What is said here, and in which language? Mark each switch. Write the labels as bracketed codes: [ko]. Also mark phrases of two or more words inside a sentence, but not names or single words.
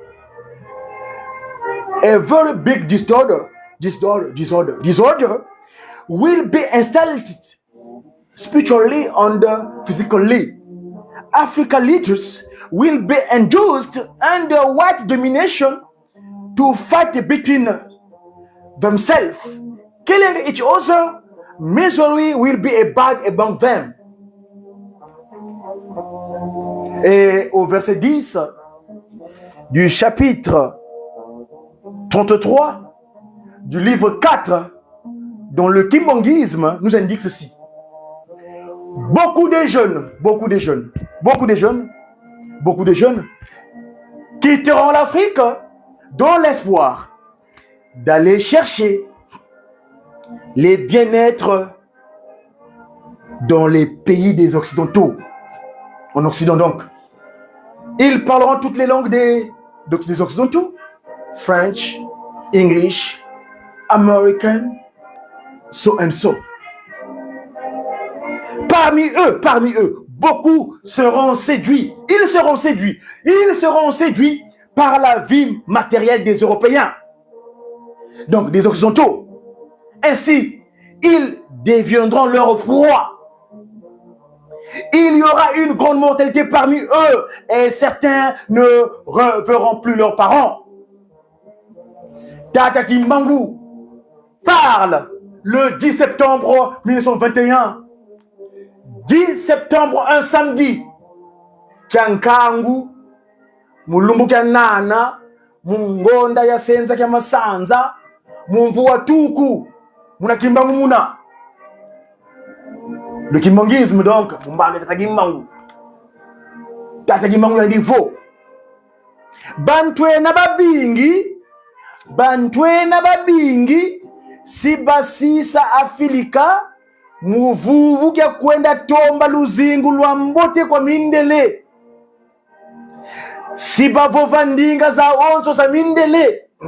[en] A very big disorder will be installed spiritually and physically. African leaders will be induced under white domination to fight between themselves, killing each other. Misery will be abide among them. [fr] Et au verset 10 du chapitre 33 du livre 4 dans le kimbongisme nous indique ceci. Beaucoup de jeunes quitteront l'Afrique dans l'espoir d'aller chercher les bien-être dans les pays des Occidentaux. En Occident donc. Ils parleront toutes les langues des Occidentaux. [en] French, English, American, so and so. [fr] Parmi eux, beaucoup seront séduits. Ils seront séduits par la vie matérielle des Européens. Donc des Occidentaux. Ainsi, ils deviendront leur proie. Il y aura une grande mortalité parmi eux et certains ne reverront plus leurs parents. Tata Kimbangu parle le 10 septembre 1921. 10 septembre, un samedi. [kg] Kyankangu, mulumbu kya nana, mungonda ya senza kya masanza, mumvua tuku, muna Kimbangu muna. [fr] Le kimbangisme donc, mumbane Tata Kimbangu. [kg] Tata Kimbangu ya divo. Bantwe na babingi, sibasisa Afrika, muvuvu kya kwenda tomba luzingu lwa mbote kwa mindele sibavova ndinga za onzo za mindele